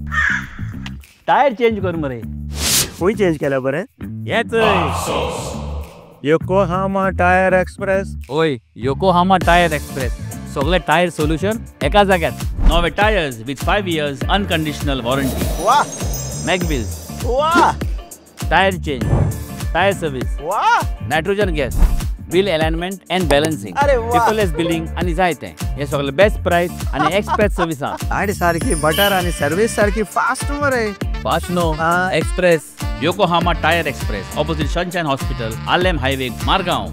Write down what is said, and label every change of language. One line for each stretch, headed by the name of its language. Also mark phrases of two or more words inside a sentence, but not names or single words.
English: tyre change
Konkani: कर मरे. खंय चेंज केल्या बरें हेच योकोहामा टायर एक्सप्रेस. ओय योकोहामा टायर एक्सप्रेस सगळे
English: tyre solution
Konkani: एका जाग्यार.
English: नवे tyres with 5 years unconditional warranty. वाह मॅगविल्स वाह tyre change tyre service वाह nitrogen gas bill alignment and balancing अरे वाह. paperless billing
Konkani: आनी जायते हे सगळे
English: best price
Konkani: आनी
English: express service
Konkani: आणि सारखी बटर आणि सर्विस सारखी फास्ट मरे. फास्ट नो एक्सप्रेस योकोहामा टायर एक्सप्रेस ऑपोजिट सनशाइन हॉस्पिटल आलेम हायवे मारगांव.